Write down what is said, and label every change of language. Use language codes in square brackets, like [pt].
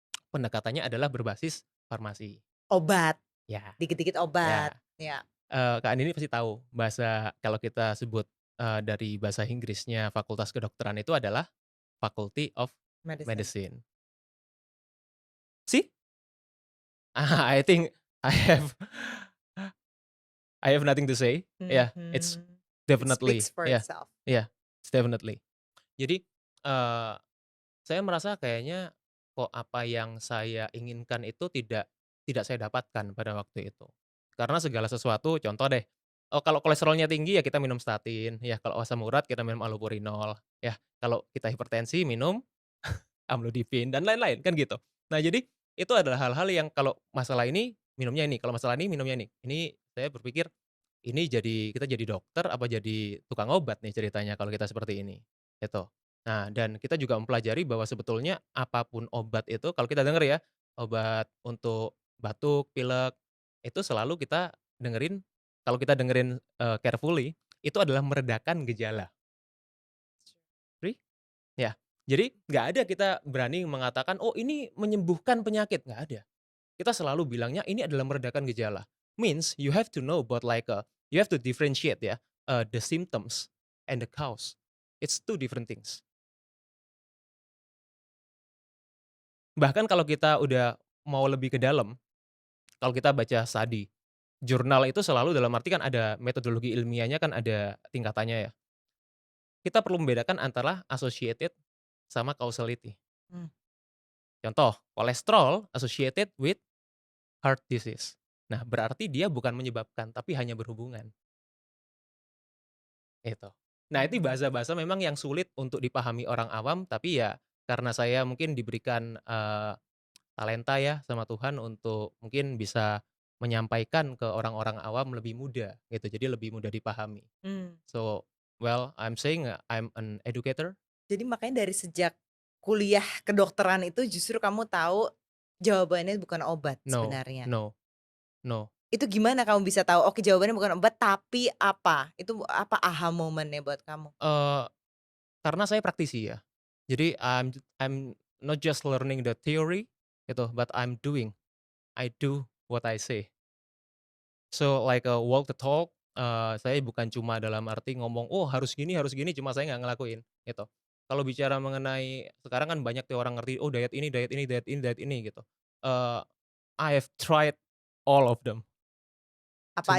[id] Pendekatannya adalah berbasis farmasi. Obat, Ya, dikit-dikit obat, ya. ya, Kak Andini pasti tahu bahasa kalau kita sebut, dari bahasa Inggrisnya Fakultas Kedokteran itu adalah Faculty of [en] medicine. Medicine. See? I think I have I have nothing to say. Yeah, it's Mhm. It speaks definitely for yeah, itself. yeah, it's definitely. [id] Jadi, eee, saya merasa kayaknya kok apa yang saya inginkan itu tidak saya dapatkan pada waktu itu. Karena segala sesuatu contoh deh, oh kalau kolesterolnya tinggi ya kita minum statin, ya kalau asam urat kita minum allopurinol, ya kalau kita hipertensi minum amlodipin dan lain-lain, kan gitu. Nah jadi, itu adalah hal-hal yang kalau masalah ini, minumnya ini, kalau masalah ini, minumnya ini. Ini saya berpikir, ini kita jadi dokter apa jadi tukang obat nih ceritanya kalau kita seperti ini, gitu. Nah dan kita juga mempelajari bahwa sebetulnya apapun obat itu kalau kita denger ya, obat untuk batuk, pilek, itu selalu kita dengerin kalau kita dengerin, carefully, itu adalah meredakan gejala. Ya, jadi nggak ada kita berani mengatakan, "Oh ini menyembuhkan penyakit," nggak ada. Kita selalu bilangnya ini adalah meredakan gejala. [en] Means you have to know about like, you have to differentiate ya, the symptoms and the cause. It's two different things. [id] Bahkan kalau kita udah mau lebih ke dalam, kalau kita baca studi, jurnal itu selalu dalam arti kan ada metodologi ilmiahnya kan ada tingkatannya ya. Kita perlu membedakan antara associated sama causality. Mmm, [en] Contoh, kolesterol associated with heart disease. [id] Nah, berarti dia bukan menyebabkan, tapi hanya berhubungan, itu. Nah, itu mhm. bahasa-bahasa memang yang sulit untuk dipahami orang awam, tapi ya karena saya mungkin diberikan, talenta ya sama Tuhan untuk mungkin bisa menyampaikan ke orang-orang awam lebih mudah, gitu, jadi lebih mudah dipahami. Mmm. [en] So, well, I'm saying, I'm an educator? [id] Jadi makanya dari sejak kuliah kedokteran itu justru kamu tahu jawabannya bukan obat [en] No, [id] sebenarnya? [en] no, no. [id] Itu gimana kamu bisa tahu, oke jawabannya bukan obat tapi apa? Itu apa aha momennya buat kamu? Eee, karena saya praktisi ya. [en] Jadi I'm not just learning the theory gitu, but I'm doing. [id] I do what I say. So like, walk the talk, saya bukan cuma dalam arti ngomong, "Oh harus gini," cuma saya nggak ngelakuin, gitu. Kalau bicara mengenai sekarang kan banyak tuh orang ngerti, "Oh diet ini diet ini diet ini diet ini," gitu. [en] Eee, I have tried all of them to